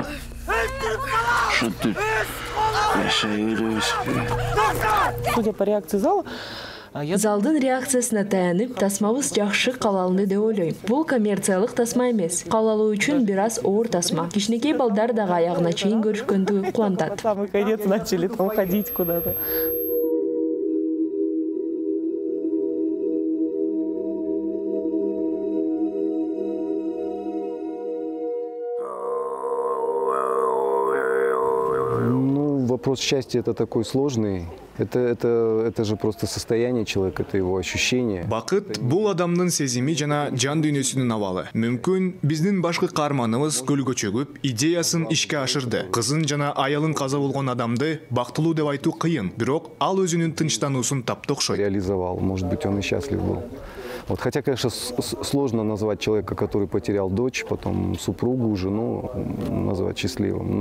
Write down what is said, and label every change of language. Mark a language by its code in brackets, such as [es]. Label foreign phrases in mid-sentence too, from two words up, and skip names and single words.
[ky] Шутуп жашай беребизби? [ru] Судя по реакции зала, [ky] Залдын реакциясына таянып, тасмабыз жакшы кабыл деп ойлойм. Бул коммерциялык тасма эмес. Кабыл алуу үчүн бир аз оор тасма. Кичинекей балдар дагы аягына чейин көрүшкөндүгү кубантат. [ru] Самый конец начали там ходить куда-то. Вопрос счастья это такой сложный. Это же просто состояние человека, это его ощущение. [ky] Бакыт бул адамдын сезими жана жан дүйнөсүнүн абалы. Мүмкүн биздин башкы каарманыбыз көлгө чөгүп, идеясын ишке ашырды. Кызын жана аялын каза болгон адамды бактылуу деп айтуу кыйын, бирок ал өзүнүн тынчтануусун тапты окшойт. [ru] Реализовал, может быть, он и счастлив был. Вот, хотя, конечно, сложно назвать человека, который потерял дочь, потом супругу, жену, назвать счастливым.